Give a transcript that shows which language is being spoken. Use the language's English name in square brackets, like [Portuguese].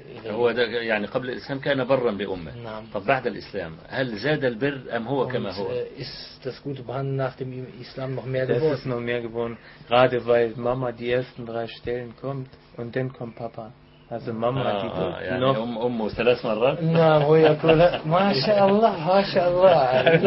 [Arabic] هو ده يعني قبل الإسلام كان برا بأمه. نعم. طب بعد الإسلام هل زاد البر أم هو كما هو؟ [German] Ist das gute Behandeln nach dem Islam noch mehr geworden? Das ist noch mehr geworden, gerade weil Mama die ersten drei Stellen kommt und dann kommt Papa. Also Mama hat die [Arabic] ثلاث مرات. نعم هو يقول ما شاء الله ما شاء الله.